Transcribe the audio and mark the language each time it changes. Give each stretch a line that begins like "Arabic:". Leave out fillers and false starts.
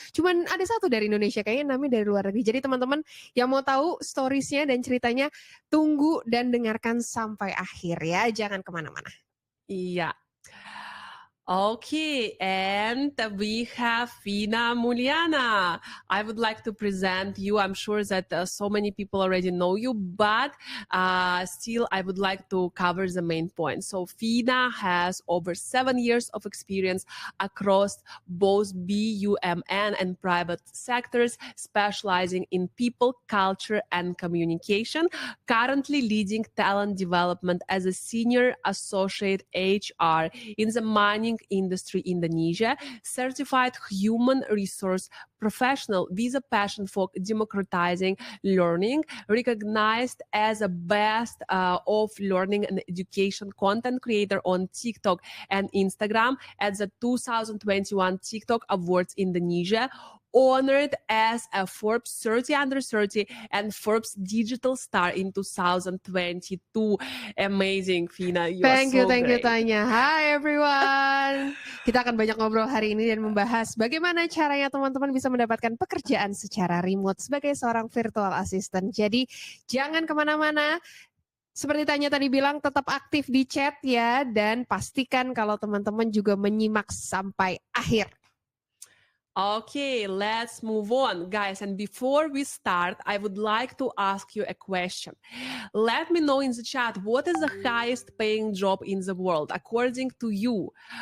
Indonesian: Cuman ada 1 dari Indonesia, kayaknya namanya dari luar negeri. Jadi teman-teman yang mau tahu storiesnya dan ceritanya, tunggu dan dengarkan sampai akhir ya. Jangan kemana-mana.
English: Yeah. Okay, and we have Fina Muliana. I would like to present you. I'm sure that so many people already know you, but still I would like to cover the main points. So Fina has over 7 years of experience across both BUMN and private sectors, specializing in people, culture, and communication. Currently leading talent development as a senior associate HR in the mining industry Indonesia, certified human resource professional with a passion for democratizing learning, recognized as a best of learning and education content creator on TikTok and Instagram at the 2021 TikTok Awards Indonesia, honored as a Forbes 30 Under 30 and Forbes Digital Star in 2022. Amazing, Fina. You Thank are you, so thank you, great. Tanya. Hi everyone.
Indonesian: Kita akan banyak ngobrol hari ini dan membahas bagaimana caranya teman-teman bisa mendapatkan pekerjaan secara remote sebagai seorang virtual assistant. Jadi jangan kemana-mana. Seperti Tanya tadi bilang, tetap aktif di chat ya. Dan pastikan kalau teman-teman juga menyimak sampai akhir.
English: Okay, let's move on, guys. And before we start, I would like to ask you a question. Let me know in the chat, what is the highest paying job in the world according to you?